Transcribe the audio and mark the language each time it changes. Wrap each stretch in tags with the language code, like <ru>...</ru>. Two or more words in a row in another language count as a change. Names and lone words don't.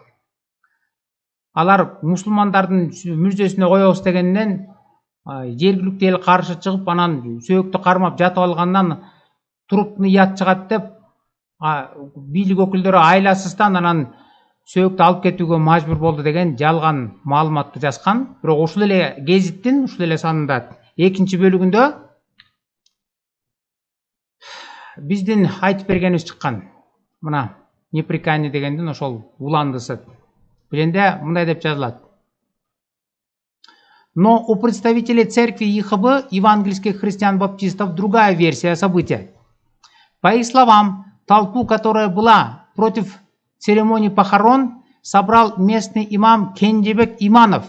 <ky>Алар мусулмандардын мүрзөсүнө коебуз дегенден жергиликтүү эл каршы чыгып, анан сөөктү кармап жатып алгандан</ky> <ru>трупный яд</ru> <ky>чыгат деп бийлик өкүлдөрү айласыздан анан сөөктү алып кетүүгө мажбур болду деген жалган маалыматты жазган. Бирок ушул эле гезиттин ушул эле санында экинчи бөлүгүндө биздин айтып бергенибиз чыккан. Мына неприкаянный дегендин ошол уландысы. Бул жерде мындай деп жазылат.</ky> <ru>Но у представителей церкви ЕХБ, евангельских христиан-баптистов, другая версия события. По их словам, толпу, которая была против церемонии похорон, собрал местный имам Кенжебек Иманов.</ru>